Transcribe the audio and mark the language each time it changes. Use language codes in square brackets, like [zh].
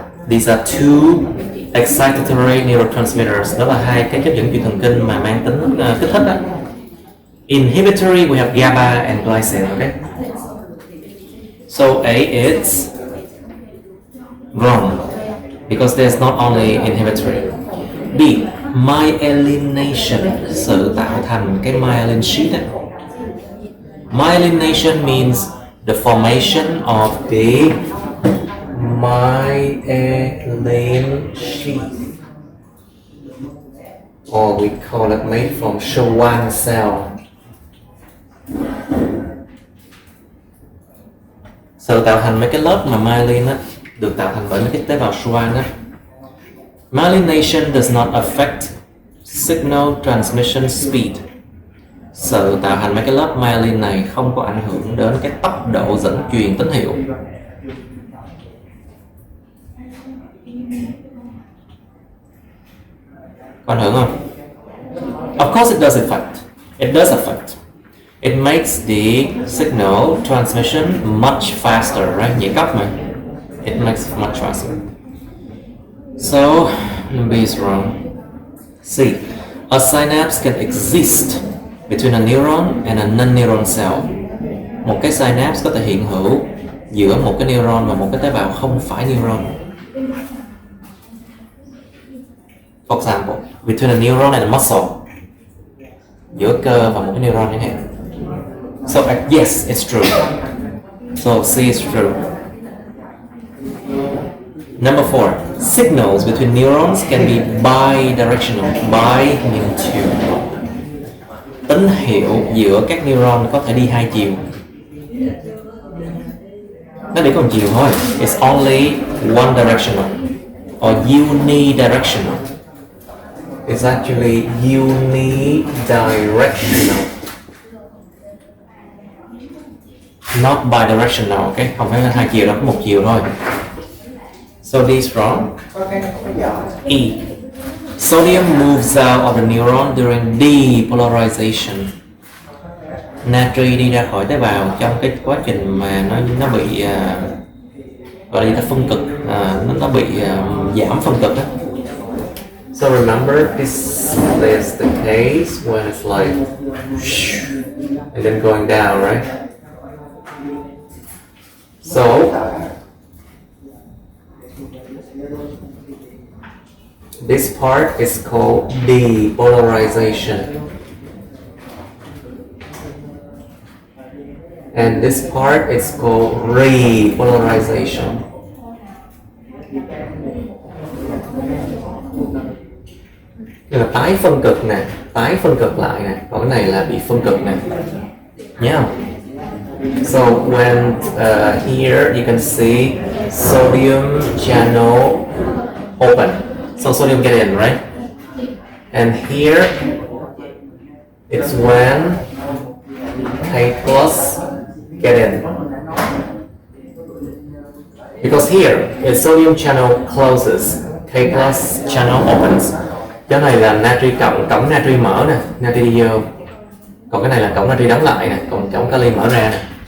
[en] These are two excitatory neurotransmitters. [vi] Đó là hai cái chất dẫn truyền thần kinh mà mang tính kích thích đó. [en] Inhibitory we have GABA and glycine. Okay. So A is wrong because there's not only inhibitory. B. [vi] Myelination, sự tạo thành cái myelin sheath ấy. [en] Myelination means the formation of the myelin sheath, or we call it made from Schwann cell. [vi] Sự tạo thành mấy cái lớp mà myelin á, được tạo thành bởi mấy cái tế bào Schwann á. [en] Myelination does not affect signal transmission speed. [vi] Sự tạo thành mấy cái lớp myelin này không có ảnh hưởng đến cái tốc độ dẫn truyền tín hiệu. Có ảnh hưởng không? [en] Of course it does affect. It does affect. It makes the signal transmission much faster, right? [vi] Nhảy cấp mà. [en] It makes it much faster. So, B is wrong. C. A synapse can exist between a neuron and a non-neuron cell. [vi] Một cái synapse có thể hiện hữu giữa một cái neuron và một cái tế bào không phải neuron. [en] For example, between a neuron and a muscle. [vi] Giữa cơ và một cái neuron chẳng hạn. [en] So, yes, it's true. So, C is true. Number 4. Signals between neurons can be bidirectional. Bi means two. [vi] Tín hiệu giữa các neuron có thể đi hai chiều. Nó đi có một chiều thôi. [en] It's only one directional or unidirectional. It's actually unidirectional. Not bidirectional, okay? [vi] Không phải là hai chiều đó, có một chiều thôi. [en] So D is wrong. E. Sodium moves out of the neuron during depolarization. [vi] Natri đi ra khỏi tế bào trong cái quá trình mà nó bị gọi là phân cực, nó bị giảm phân cực đó. [en] So remember, this is the case when it's like and then going down, right? So this part is called depolarization, and this part is called repolarization. [vi] Đây là tái phân cực nè, tái phân cực lại nè, còn cái này là bị phân cực nè, nhớ không? [en] So when here you can see sodium channel open, so sodium get in, right? And here it's when K plus get in, because here is sodium channel closes, K plus channel opens. [vi] Cái này là natri cộng, cổng natri mở nè, natri đi vô. Còn cái này là cổng natri đóng lại nè, còn cổng kali mở ra nè.